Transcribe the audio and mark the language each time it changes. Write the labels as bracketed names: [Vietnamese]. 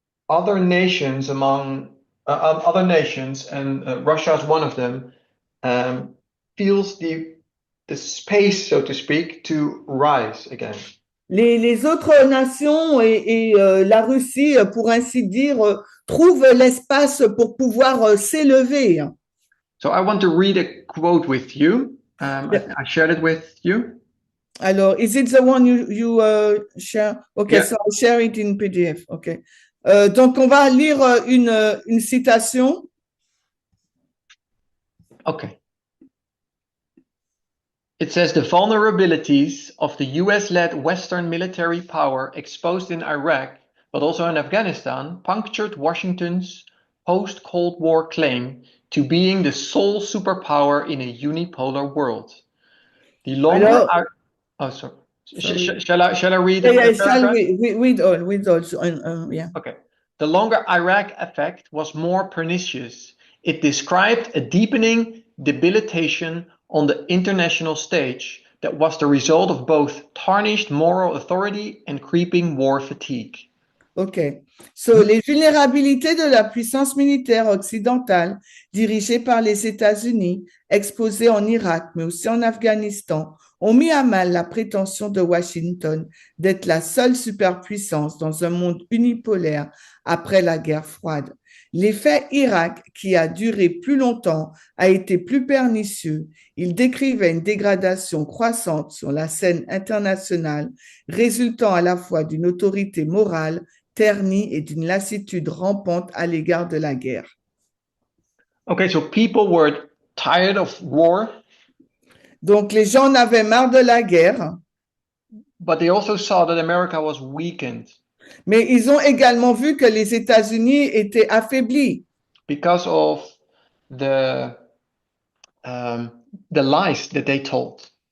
[English] Other nations other nations, and Russia is one of them, feels the space, so to speak, to rise again. [French] Les autres nations et la Russie, pour ainsi dire, trouvent l'espace pour pouvoir s'élever. [English] So I want to read a quote with you. I shared it with you. Alors, is it the one you share? Okay, yeah. So I'll share it in PDF. Okay. [French] Donc, on va lire une citation. [English] Okay. It says, the vulnerabilities of the US-led Western military power exposed in Iraq, but also in Afghanistan, punctured Washington's post-Cold War claim to being the sole superpower in a unipolar world. The longer sorry. Shall I read it? Yeah, shall we read all? Yeah. Okay. The longer Iraq effect was more pernicious. It described a deepening debilitation on the international stage that was the result of both tarnished moral authority and creeping war fatigue. OK. [French] So, les vulnérabilités de la puissance militaire occidentale dirigée par les États-Unis, exposée en Irak, mais aussi en Afghanistan, ont mis à mal la prétention de Washington d'être la seule superpuissance dans un monde unipolaire après la guerre froide. L'effet Irak, qui a duré plus longtemps, a été plus pernicieux. Il décrivait une dégradation croissante sur la scène internationale, résultant à la fois d'une autorité morale ternie et d'une lassitude rampante à l'égard de la guerre. [English] Okay, so people were tired of war. [French] Donc, les gens en avaient marre de la guerre. [English] But they also saw that America was weakened. [French] Mais ils ont également vu que les États-Unis étaient affaiblis. [English] Because of the lies that they told.